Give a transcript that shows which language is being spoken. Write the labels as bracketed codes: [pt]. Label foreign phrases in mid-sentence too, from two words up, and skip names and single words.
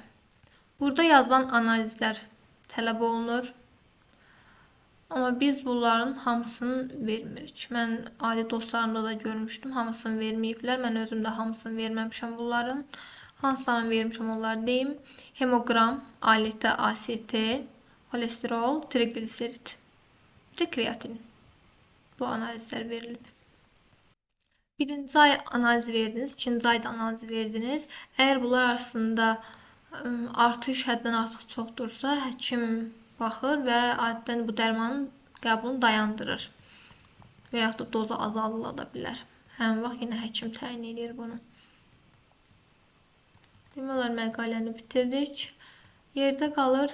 [az] Burada yazılan analizlər tələb olunur. Amma biz bunların hamısını vermirik. Mən adi dostlarımda da görmüşdüm, hamısını verməyiblər. Mən özüm də hamısını verməmişəm bunların. Hansılarını vermişəm onları deyim. Hemogram, ALT, AST, kolesterol, trigliserit, bir de kreatin. Bu analizler verilib. Birinci ay analiz verdiniz, ikinci ayda analiz verdiniz. Eğer bunlar arasında artış həddən artıq çoxdursa, həkim baxır və adətən bu dərmanın qəbulunu dayandırır. Və yaxud da dozu azaldıla da bilər. Həmin vaxt yenə həkim təyin edir bunu. Demək olar məqaləni bitirdik. Yerdə qalır.